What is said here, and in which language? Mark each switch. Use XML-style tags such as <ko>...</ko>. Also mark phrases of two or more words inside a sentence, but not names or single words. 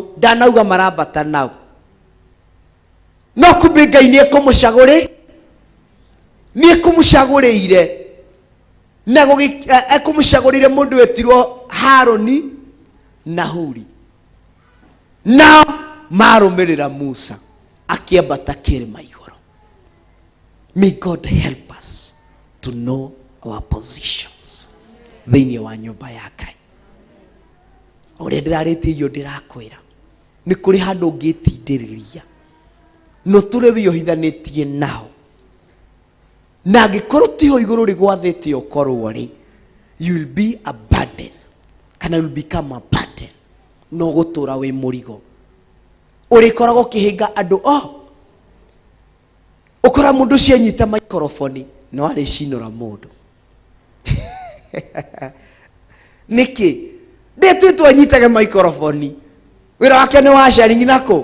<ki>Ndanauga marambata nao. No kumbe Ngai nĩ ekũmũcagũrĩire. Na ekũmũcagũrĩire mũndũ wetirwo Haroni na Huri. Nao marũmĩrĩra Musa akĩambata kĩrĩma igũrũ.</ki> <en>May God help us to know our positions</en> <ki>thĩinĩ wa nyũmba ya Ngai. Ũrĩa ndĩrarĩtie iyo ndĩrakwĩra nĩ kũrĩ handũ ũngĩtindĩrĩria no tũrĩ wĩohithanĩtie nao. Na angĩkorwo tiho igũrũ rĩgwathĩte ũkorwo rĩ,</ki> <en>you will be a burden. Kana you will become a burden.</en> <ki>No gũtũra wĩ mũrigo. Ũrĩkoragwo kĩhĩnga andũ ũkora mũndũ ũcio anyita microphone no arĩcinũra mũndũ. Nĩkĩ? Ndĩtĩtwo anyitage microphone. Wĩra wake nĩ wa sharing nako.</ki>